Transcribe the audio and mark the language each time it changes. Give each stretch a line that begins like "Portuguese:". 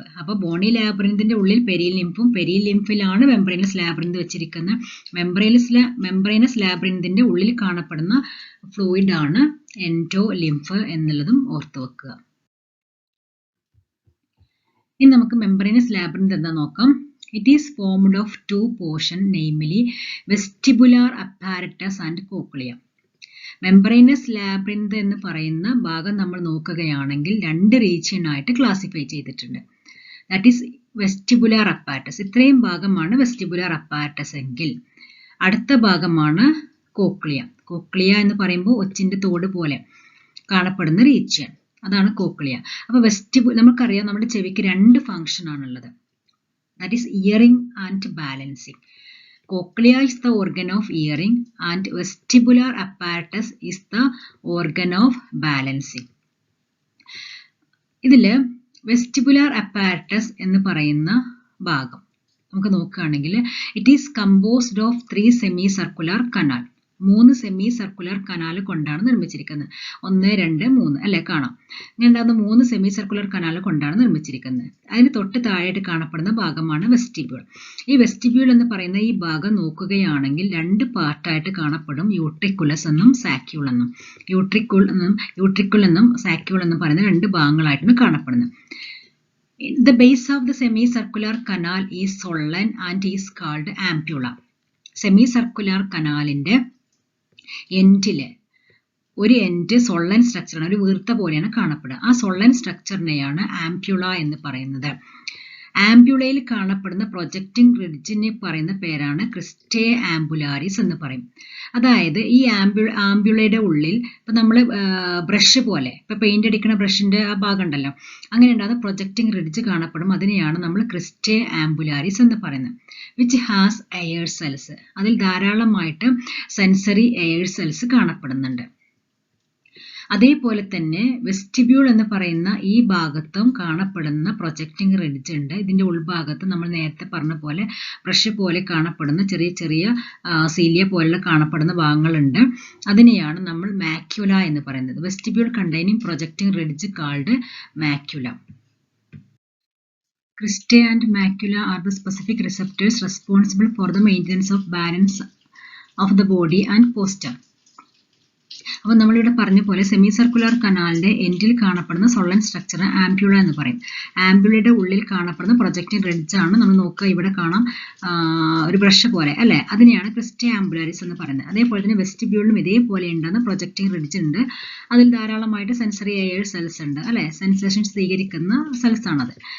Malayalam: അപ്പൊ ബോണി ലാബ്രിന്തിന്റെ ഉള്ളിൽ പെരിലിംഫും, പെരിലിംഫിലാണ് membranous labyrinth വെച്ചിരിക്കുന്നത്. മെംബ്രെയിനസ് ലാബ്രിന്തിന്റെ ഉള്ളിൽ കാണപ്പെടുന്ന ഫ്ലൂയിഡ് ആണ് എൻഡോലിംഫ് എന്നുള്ളതും ഓർത്തു വെക്കുക. ഇനി നമുക്ക് മെംബ്രെയിനസ് ലാബ്രിന്ത് എന്താ നോക്കാം.
English: It is formed of two portions, namely vestibular apparatus and cochlea.
Malayalam: Membranous labyrinth എന്ന് പറയുന്ന ഭാഗം നമ്മൾ നോക്കുകയാണെങ്കിൽ രണ്ട് റീജിയൻ ആയിട്ട് ക്ലാസിഫൈ ചെയ്തിട്ടുണ്ട്.
English: that is
Malayalam: vestibular apparatus. ഇത്രയും ഭാഗമാണ് വെസ്റ്റിബുലാർ അപ്പാരറ്റസ് എങ്കിൽ അടുത്ത ഭാഗമാണ് കോക്ലിയ. കോക്ലിയ എന്ന് പറയുമ്പോൾ ഒച്ചിന്റെ തോട് പോലെ കാണപ്പെടുന്ന റീജിയൻ, അതാണ് കോക്ലിയ. അപ്പൊ നമുക്കറിയാം നമ്മുടെ ചെവിക്ക് രണ്ട് ഫംഗ്ഷൻ ആണുള്ളത്.
English: That is hearing and balancing. Cochlea is the organ of hearing and vestibular apparatus is the organ of balancing.
Malayalam: ഇതില് vestibular apparatus എന്ന് പറയുന്ന ഭാഗം നമുക്ക് നോക്കുകയാണെങ്കിൽ
English: it is composed of 3 semicircular canal.
Malayalam: 3 semi circular canal കൊണ്ടാണ് നിർമ്മിച്ചിരിക്കുന്നത്. 1, 2, 3 അല്ലെ കാണാം. ഇങ്ങനെ ഉണ്ടാകുന്ന 3 സെമി സർക്കുലർ കനാൽ കൊണ്ടാണ് നിർമ്മിച്ചിരിക്കുന്നത്. അതിന് തൊട്ട് താഴെയായിട്ട് കാണപ്പെടുന്ന ഭാഗമാണ് വെസ്റ്റിബ്യൂൾ. ഈ വെസ്റ്റിബ്യൂൾ എന്ന് പറയുന്ന ഈ ഭാഗം നോക്കുകയാണെങ്കിൽ രണ്ട് പാർട്ടായിട്ട് കാണപ്പെടും. യൂട്രിക്കുലസ് എന്നും സാക്യൂൾ എന്നും. യൂട്രിക്കുൾ എന്നും സാക്യൂൾ എന്നും പറയുന്ന രണ്ട് ഭാഗങ്ങളായിട്ടാണ് കാണപ്പെടുന്നത്.
English: The base of the semicircular canal is swollen and is called ampulla.
Malayalam: Semi circular കനാലിന്റെ എൻഡില് ഒരു എൻഡ് സൊള്ളൻ സ്ട്രക്ചറാണ്, ഒരു വീർത്ത പോലെയാണ് കാണപ്പെടുക. ആ സൊള്ളൻ സ്ട്രക്ചറിനെയാണ് ആംപ്യുള എന്ന് പറയുന്നത്. ആംബ്യുളയിൽ കാണപ്പെടുന്ന പ്രൊജക്റ്റിംഗ് റിഡ്ജിനെ പറയുന്ന പേരാണ് ക്രിസ്റ്റേ ആംബുലാരിസ് എന്ന് പറയും. അതായത് ഈ ആംബ്യുളയുടെ ഉള്ളിൽ ഇപ്പൊ നമ്മൾ ബ്രഷ് പോലെ ഇപ്പൊ പെയിന്റ് അടിക്കുന്ന ബ്രഷിന്റെ ആ ഭാഗം ഉണ്ടല്ലോ, അങ്ങനെ ഉണ്ടാകുന്ന പ്രൊജക്റ്റിംഗ് റിഡ്ജ് കാണപ്പെടും. അതിനെയാണ് നമ്മൾ ക്രിസ്റ്റേ ആംബുലാരിസ് എന്ന് പറയുന്നത്.
English: Which has hair cells.
Malayalam: അതിൽ ധാരാളമായിട്ട് സെൻസറി എയർ സെൽസ് കാണപ്പെടുന്നുണ്ട്. അതേപോലെ തന്നെ വെസ്റ്റിബ്യൂൾ എന്ന് പറയുന്ന ഈ ഭാഗത്തും കാണപ്പെടുന്ന പ്രൊജക്റ്റിംഗ് റിഡ്ജ് ഉണ്ട്. ഇതിന്റെ ഉൾഭാഗത്ത് നമ്മൾ നേരത്തെ പറഞ്ഞ പോലെ ബ്രഷ് പോലെ കാണപ്പെടുന്ന ചെറിയ ചെറിയ സീലിയ പോലുള്ള കാണപ്പെടുന്ന ഭാഗങ്ങളുണ്ട്. അതിനെയാണ് നമ്മൾ മാക്യുല എന്ന് പറയുന്നത്.
English: Vestibule containing projecting ridge called macula. Cristae and macula are the specific receptors responsible for the maintenance of balance of the body and posture.
Malayalam: അപ്പോൾ നമ്മളിവിടെ പറഞ്ഞ പോലെ സെമി സർക്കുലർ കനാലിന്റെ എൻഡിൽ കാണപ്പെടുന്ന സൊള്ളൻ സ്ട്രക്ചർ ആംബ്യുള എന്ന് പറയും. ആംബ്യുളയുടെ ഉള്ളിൽ കാണപ്പെടുന്ന പ്രൊജക്റ്റിംഗ് റിഡ്ജ് ആണ് നമ്മൾ നോക്കുക. ഇവിടെ കാണാം ഒരു ബ്രഷ് പോലെ അല്ലെ, അതിനെയാണ് ക്രിസ്റ്റേ ആംബുലാരിസ് എന്ന് പറയുന്നത്. അതേപോലെ തന്നെ വെസ്റ്റിബ്യൂളിലും ഇതേപോലെ ഉണ്ടാകുന്ന പ്രൊജക്റ്റിംഗ് റിഡ്ജ് ഉണ്ട്. അതിൽ ധാരാളമായിട്ട് സെൻസറി എയർ സെൽസ് ഉണ്ട് അല്ലെ, സെൻസേഷൻ സ്വീകരിക്കുന്ന സെൽസ് ആണത്.